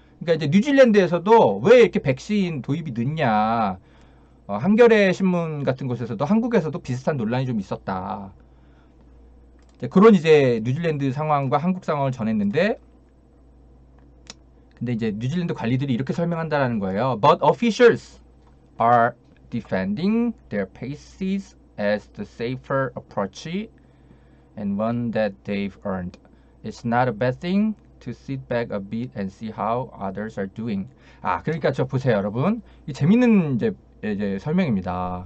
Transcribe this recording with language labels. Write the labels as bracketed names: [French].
[Korean] 그러니까 이제 뉴질랜드에서도 왜 이렇게 백신 도입이 늦냐, 한겨레 신문 같은 곳에서도 한국에서도 비슷한 논란이 좀 있었다. 그런 이제 뉴질랜드 상황과 한국 상황을 전했는데, 근데 이제 뉴질랜드 관리들이 이렇게 설명한다라는 거예요. [English] But officials are defending their paces as the safer approach and one that they've earned. It's not a bad thing to sit back a bit and see how others are doing. [Korean] 그러니까 저 보세요, 여러분. 이 재밌는 이제 설명입니다.